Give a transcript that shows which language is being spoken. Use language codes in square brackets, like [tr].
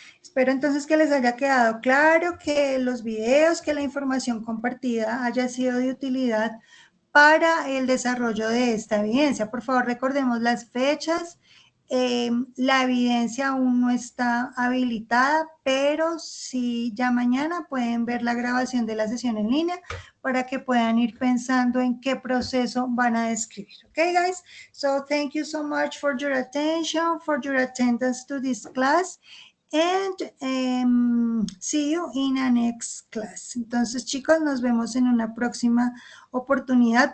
[es] Espero entonces que les haya quedado claro, que los videos, que la información compartida haya sido de utilidad para el desarrollo de esta evidencia. Por favor, recordemos las fechas. La evidencia aún no está habilitada, pero sí ya mañana pueden ver la grabación de la sesión en línea para que puedan ir pensando en qué proceso van a describir. [en] Okay, guys? So thank you so much for your attention, for your attendance to this class. And see you in a next class. [es] Entonces, chicos, nos vemos en una próxima oportunidad.